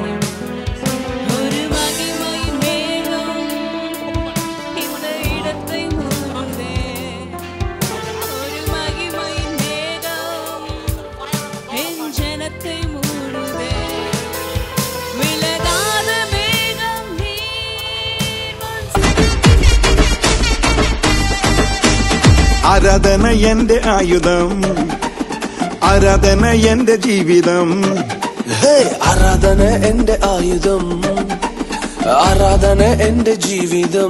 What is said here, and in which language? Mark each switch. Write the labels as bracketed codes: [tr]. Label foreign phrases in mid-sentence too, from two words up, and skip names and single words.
[ta] ஒரு மகிமையின் மேகம் இந்த இடத்தை மூடுதே. ஒரு மகிமையின் மேகம் என் ஜனத்தை மூடுதே. விலகாத மேகம் நீர் [ml] ആരാധന എന്റെ ആയുധം, ആരാധന എന്റെ ജീവിതം. ആരാധന എന്റെ ആയുധം, ആരാധന എന്റെ ജീവിതം.